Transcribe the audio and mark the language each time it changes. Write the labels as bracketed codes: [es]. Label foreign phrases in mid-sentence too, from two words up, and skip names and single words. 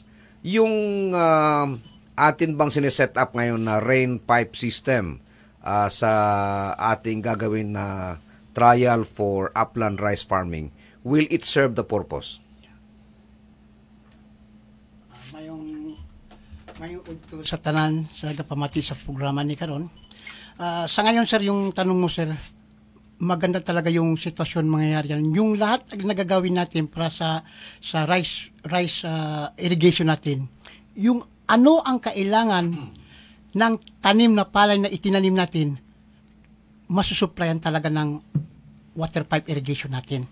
[tl] Yung atin bang sineset up ngayon na [en] rain pipe system [tl] sa ating gagawin na [en] trial for upland rice farming, will it serve the purpose? [hil] Mayong udto sa tanan sa nagapamati sa programa ni karon. [tl] Sa ngayon, sir, yung tanong mo, sir, maganda talaga yung sitwasyon mangyayari yan. Yung lahat na nagagawin natin para sa [en] rice irrigation [tl] natin, yung ano ang kailangan ng tanim na palay na itinanim natin, masusuplayan talaga ng [en] water pipe irrigation [tl] natin.